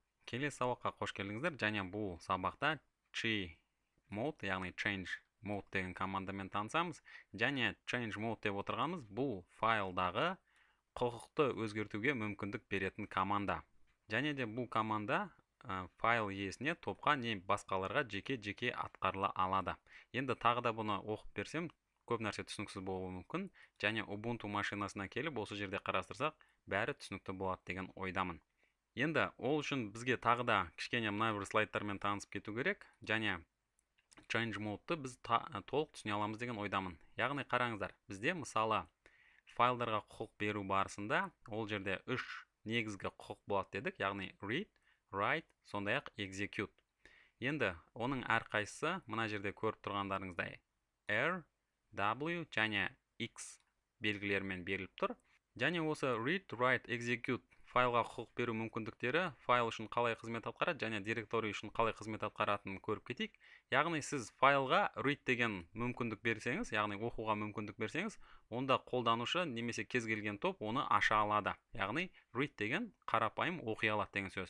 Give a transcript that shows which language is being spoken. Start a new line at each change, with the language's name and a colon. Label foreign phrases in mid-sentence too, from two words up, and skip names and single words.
Kazakh: Келесі сабаққа қош келдіңіздер. Және бұл сабақта chmod, яғни
English: change mode
Kazakh: деген командамен танысамыз. Және
English: change mode
Kazakh: деп отырғанымыз бұл файлдағы құқықты өзгертуге мүмкіндік беретін команда. Және де бұл команда файл иесіне, топқа не басқаларға жеке-жеке атқарыла алады. Енді тағы да бұны оқып берсем, көп нәрсе түсініксіз болуы мүмкін. Және Ubuntu машинасына келіп, осы жерде қарастырсақ, бәрі түсінікті болады деген ойдамын. Енді ол үшін бізге тағы да кішкене мына бір слайдтармен танысып кету керек. Және
English: change mode-
Kazakh: ты біз толық түсіне аламыз деген ойдамын. Яғни қараңыздар, бізде мысалы файлдарға құқық беру барысында ол жерде 3 негізгі құқық болады дедік, яғни
English: read, write,
Kazakh: сондай-ақ execute. Енді оның әрқайсысы мына жерде көріп тұрғандарыңыздай R, W және X белгілерімен беріліп тұр. Және осы
English: read, write, execute
Kazakh: файлға құқық беру мүмкіндіктері файл үшін қалай қызмет атқарады және директорий үшін қалай қызмет атқаратынын көріп кетейік. Яғни сіз файлға read деген мүмкіндік берсеңіз, яғни оқуға мүмкіндік берсеңіз, онда қолданушы немесе кез келген топ оны аша алады. Яғни read деген қарапайым оқи алады деген сөз.